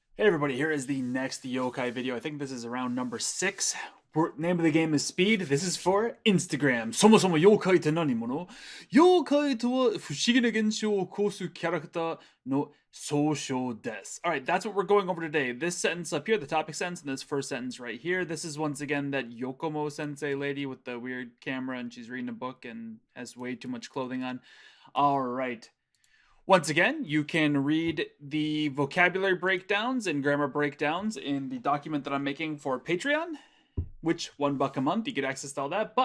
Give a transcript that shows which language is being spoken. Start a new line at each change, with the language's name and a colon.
English: Hey everybody, here is the next Yokai video. I think this is around number 6. Name of the game is Speed. This is for Instagram.
Japanese: そもそも妖怪って何者？妖怪とは不思議な現象を起こすキャラクターの総称です。
English: Alright, that's what we're going over today. This sentence up here, the topic sentence, and this first sentence right here. This is once again that Yokomo sensei lady with the weird camera and she's reading a book and has way too much clothing on. Alright. Once again, you can read the vocabulary breakdowns and grammar breakdowns in the document that I'm making for Patreon, which $1 a month, you get access to all that.